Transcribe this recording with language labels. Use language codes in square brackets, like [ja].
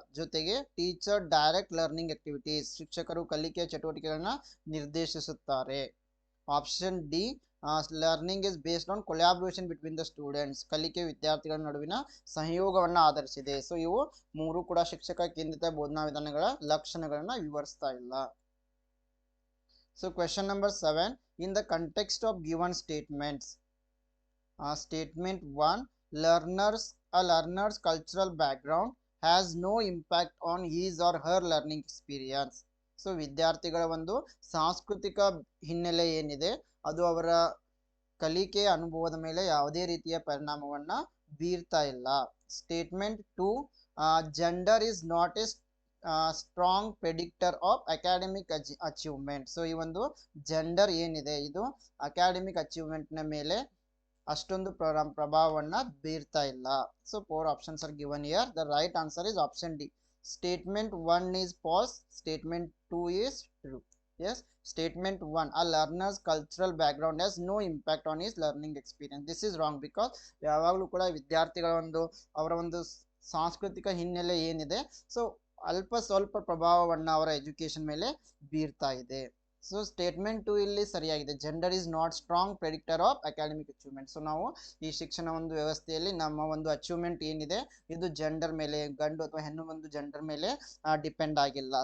[kn] ಜೊತೆಗೆ [en] teacher direct learning activities, [kn] ಶಿಕ್ಷಕರು ಕಲಿಕೆಯ ಚಟುವಟಿಕೆಗಳನ್ನ ನಿರ್ದೇಶಿಸುತ್ತಾರೆ. [en] option D, learning is based on collaboration between the students, [kn] ಕಲಿಕೆ ವಿದ್ಯಾರ್ಥಿಗಳ ನಡುವಿನ ಸಹಯೋಗವನ್ನು ಆಧರಿಸಿದೆ. ಸೊ ಇವು ಮೂರು ಕೂಡ ಶಿಕ್ಷಕ ಕೇಂದ್ರಿತ ಬೋಧನಾ ವಿಧಾನಗಳ ಲಕ್ಷಣಗಳನ್ನ ವಿವರಿಸ್ತಾ ಇಲ್ಲ. [en] So question number 7, in the context of given statements, statement 1, a learner's cultural background has no impact on his or her learning experience. [kn] So ವಿದ್ಯಾರ್ಥಿಗಳ ಒಂದು ಸಾಂಸ್ಕೃತಿಕ ಹಿನ್ನೆಲೆ ಏನಿದೆ ಅದು ಅವರ ಕಲಿಕೆಯ ಅನುಭವದ ಮೇಲೆ ಯಾವುದೇ ರೀತಿಯ ಪರಿಣಾಮವನ್ನ ಬೀರ್ತಾ ಇಲ್ಲ. [en] Statement 2, gender is not a strong predictor of academic achievement. [kn] So ಈ ಒಂದು ಜೆಂಡರ್ ಏನಿದೆ ಇದು ಅಕಾಡೆಮಿಕ್ ಅಚೀವ್ಮೆಂಟ್ನ ಮೇಲೆ ಅಷ್ಟೊಂದು ಪ್ರಭಾವವನ್ನು ಬೀರ್ತಾ ಇಲ್ಲ. [en] So 4 options are given here. The right answer is option D. Statement 1 is false, statement 2 is true. Yes, statement 1, a learner's cultural background has no impact on his learning experience. This is wrong because [kn] ಯಾವಾಗಲೂ ಕೂಡ ವಿದ್ಯಾರ್ಥಿಗಳ ಒಂದು ಅವರ ಒಂದು ಸಾಂಸ್ಕೃತಿಕ ಹಿನ್ನೆಲೆ ಏನಿದೆ so ಅಲ್ಪ ಸ್ವಲ್ಪ ಪ್ರಭಾವವನ್ನು ಅವರ ಎಜುಕೇಶನ್ ಮೇಲೆ ಬೀರ್ತಾ ಇದೆ. [en] so statement 2 [kn] ಇಲ್ಲಿ ಸರಿಯಾಗಿದೆ. [en] Gender is not strong predictor of academic achievement. [kn] So ನಾವು ಈ ಶಿಕ್ಷಣ ಒಂದು ವ್ಯವಸ್ಥೆಯಲ್ಲಿ ನಮ್ಮ ಒಂದು ಅಚೀವ್ಮೆಂಟ್ ಏನಿದೆ ಇದು ಜೆಂಡರ್ ಮೇಲೆ, ಗಂಡು ಅಥವಾ ಹೆಣ್ಣು ಒಂದು ಜೆಂಡರ್ ಮೇಲೆ ಡಿಪೆಂಡ್ ಆಗಿಲ್ಲ.